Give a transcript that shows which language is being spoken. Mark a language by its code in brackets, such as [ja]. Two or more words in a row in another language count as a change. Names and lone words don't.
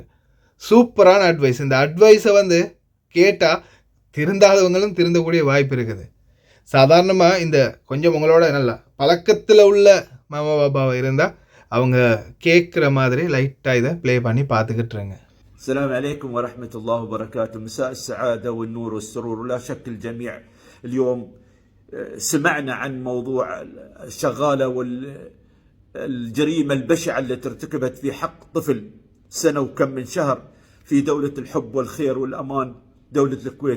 [ta] சூப்பரான அட்வைஸ். இந்த அட்வைஸை கேட்டால் திருந்தாதவங்களும் திருந்தக்கூடிய வாய்ப்பு இருக்குது. சாதாரணமாக இந்த கொஞ்சம் உங்களோட நல்ல பழக்கத்தில் உள்ள மாமா பாபாவை இருந்தால் அவங்க கேட்குற மாதிரி லைட்டாக இதை ப்ளே பண்ணி பார்த்துக்கிட்டுருங்க. [ar] السلام عليكم ورحمة الله وبركاته. مساء السعادة والنور والسرور. ولا شك الجميع اليوم سمعنا عن موضوع الشغالة والجريمة البشعة التي ارتكبت في حق طفل 1 سنة وكم من شهر في دولة الحب والخير والأمان، دولة الكويت.